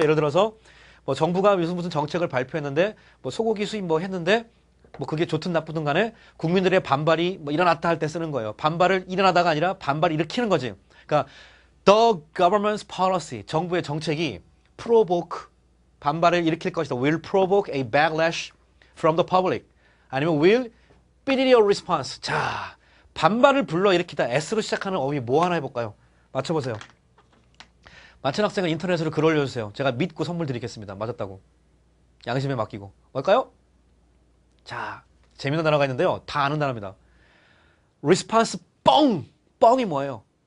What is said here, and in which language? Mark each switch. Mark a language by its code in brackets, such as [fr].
[ko] 예를 들어서 뭐 정부가 무슨 정책을 발표했는데 뭐 소고기 수입 뭐 했는데 뭐 그게 좋든 나쁘든 간에 국민들의 반발이 뭐 일어났다 할 때 쓰는 거예요. 반발을 일어나다가 아니라 반발을 일으키는 거지. 그러니까 [en] the government's policy, [ko] 정부의 정책이 provoke, 반발을 일으킬 것이다. [en] will provoke a backlash from the public. 아니면 will speed your response. [ko] 자, 반발을 불러일으키다. S로 시작하는 어휘 뭐 하나 해볼까요? 맞춰보세요. 맞춘 학생은 인터넷으로 글 올려주세요. 제가 믿고 선물 드리겠습니다. 맞았다고. 양심에 맡기고. 뭘까요? 자, 재밌는 단어가 있는데요. 다 아는 단어입니다. response 뻥! 뻥이 뭐예요?